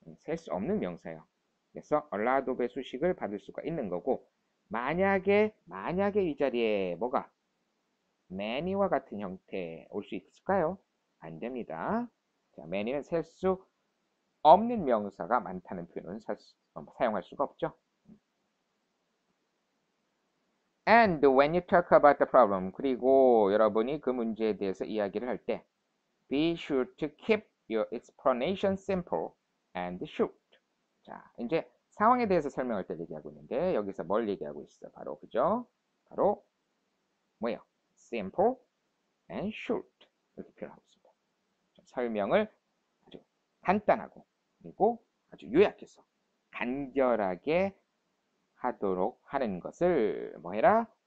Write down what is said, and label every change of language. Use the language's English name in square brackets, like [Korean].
[Korean] 셀 수 없는 명사예요. 그래서 a lot of의 수식을 받을 수가 있는 거고, 만약에 이 자리에 뭐가 many와 같은 형태 올 수 있을까요? 안 됩니다. 자, many는 셀 수 없는 명사가 많다는 표현은 사용할 수가 없죠. [English] And when you talk about the problem, [Korean] 그리고 여러분이 그 문제에 대해서 이야기를 할 때, [English] be sure to keep your explanation simple and short. [Korean] 자, 이제 상황에 대해서 설명할 때 얘기하고 있는데 여기서 뭘 얘기하고 있어? 바로 그죠? 바로 뭐예요? simple and short 이렇게 표현하고 있습니다. 설명을 아주 간단하고 그리고 아주 요약해서 간결하게 하도록 하는 것을 뭐 해라?